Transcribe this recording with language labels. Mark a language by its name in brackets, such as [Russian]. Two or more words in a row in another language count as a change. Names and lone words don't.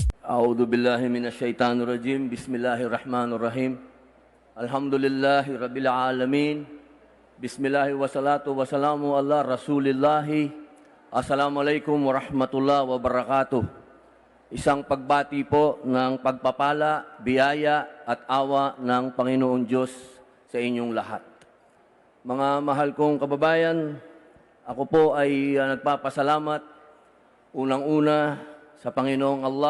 [Arabic] أعوذ بالله من الشيطان الرجيم. بسم الله الرحمن الرحيم. الحمد لله رب العالمين. بسم الله والصلاة والسلام على رسول الله. السلام عليكم ورحمة الله وبركاته. [Filipino] Isang pagbati po ng pagpapala, biyaya at awa ng Panginoon Diyos sa inyong lahat. Mga mahal kong kababayan, ako po ay nagpapasalamat unang-una sa Panginoong Allah.